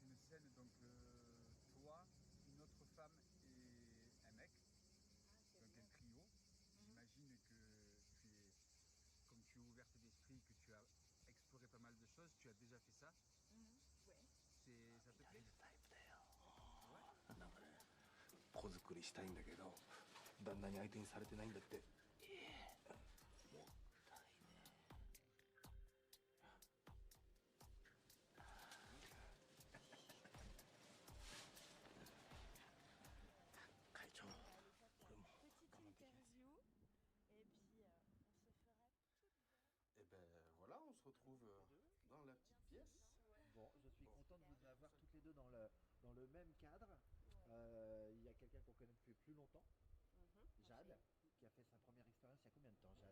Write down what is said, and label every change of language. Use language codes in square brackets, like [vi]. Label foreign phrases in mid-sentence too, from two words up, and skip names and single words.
[fr] scène, donc toi, une autre femme et un mec, donc un trio. J'imagine que tu es, comme tu es ouverte d'esprit, que tu as exploré pas mal de choses, tu as déjà fait ça. Ça te plaît? [ja] 子作りしたいんだけど旦那に相手にされてないんだって。もったいね会長これも [fr] Petite interview et puis on se fera Et ben voilà, on se retrouve dans la petite pièce. Bon, je suis content de vous avoir toutes les deux dans le même cadre. Il y a quelqu'un qu'on connaît depuis plus longtemps, Jade, qui a fait sa première expérience il y a combien de temps, Jade?